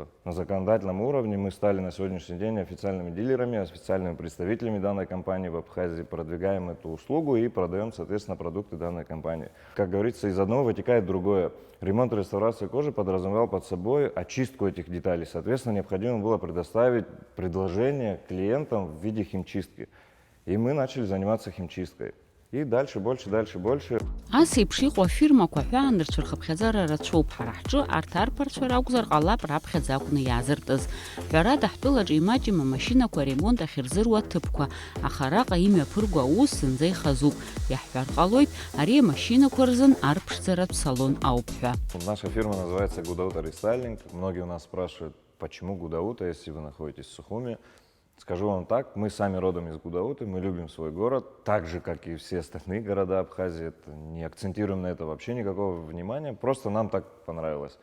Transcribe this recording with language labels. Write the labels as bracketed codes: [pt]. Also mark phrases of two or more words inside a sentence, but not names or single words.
[ru] На законодательном уровне мы стали на сегодняшний день официальными дилерами, официальными представителями данной компании в Абхазии, продвигаем эту услугу и продаем, соответственно, продукты данной компании. Как говорится, из одного вытекает другое. Ремонт и реставрация кожи подразумевал под собой очистку этих деталей. Соответственно, необходимо было предоставить предложение клиентам в виде химчистки. И мы начали заниматься химчисткой. И дальше больше. [ab] Ас еиԥш иҟоу афирмақәа ҳәаан рцәырхыԥхьаӡара рацәоуп ҳара ҳҿы, арҭ арԥарцәа ракәзар ҟалап раԥхьаӡа акәны иаазыртыз. Ҳәарада ҳтәылаҿы имаҷым амашьынақәа аремонт ахьырзыруа аҭыԥқәа, аха араҟа имҩаԥырго аус зынӡа ихазуп. Иаҳҳәар ҟалоит, ари амашьынақәа рзын арԥшӡаратә салон ауп ҳәа. [ru] Наша фирма называется Гудаута Рестайлинг. Многие у нас спрашивают, почему Гудаута, если вы находитесь в Сухуми. Скажу вам так, мы сами родом из Гудауты, мы любим свой город, так же, как и все остальные города Абхазии. Не акцентируем на это вообще никакого внимания, просто нам так понравилось.